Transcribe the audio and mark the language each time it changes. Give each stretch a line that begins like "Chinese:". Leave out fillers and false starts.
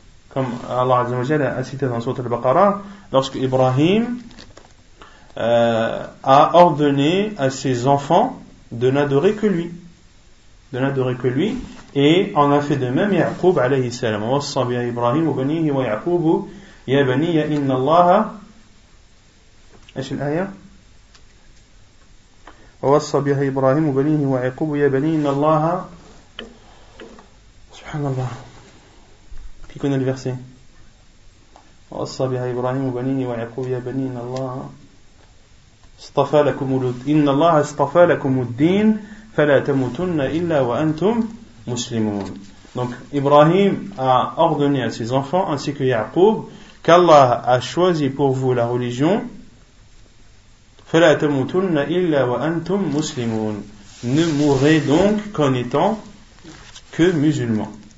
French: Comme Allah Azza wa Jalla a cité dans Sourate al-Baqarah, lorsque Ibrahim a ordonné à ses enfants de n'adorer que lui. Et en a fait de même Ya'qub alayhi salam.
Arabic: وَوَصَّى بِهَا إِبْرَاهِيمُ بَنِيهِ وَيَعْقُوبُ. يا بني إن الله إيش الآية ووصى بها إبراهيم وبنيه ويعقوب يا بني إن الله سبحان الله كي كنا الفرسي ووصى بها إبراهيم وبنيه ويعقوب يا بني إن الله اصطفى لكم إن الله اصطفى لكم الدين فلا تموتن إلا وأنتم مسلمون.
French: Donc Ibrahim a ordonné à ses enfants ainsi que Yaqub qu'Allah a choisi pour vous la religion,
Arabic: فَلَا تَمُوتُنَّ إِلَّا وَأَنْتُمْ مُسْلِمُونَ.
French: Ne mourrez donc qu'en étant que musulmans.